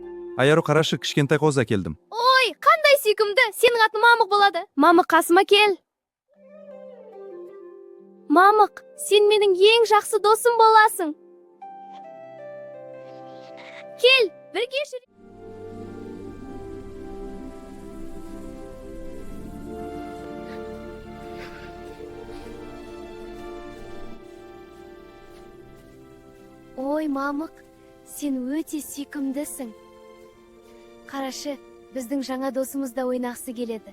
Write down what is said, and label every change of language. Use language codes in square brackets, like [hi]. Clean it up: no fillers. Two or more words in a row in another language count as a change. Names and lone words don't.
[ky] Аяру карашы, кичкентай кооз келдим. Ой, кандай сүйкүмдүү. Сенин атың Мамык болду. Мамык, касыма кел. Мамык, сен менин эң жакшы досум боласың. Кел, бирге жүрөйүк. Ой, Мамык, сен өте сүйкүмдүсүң. Карашы, биздин жаңа досумуз да ойнаксы келеді.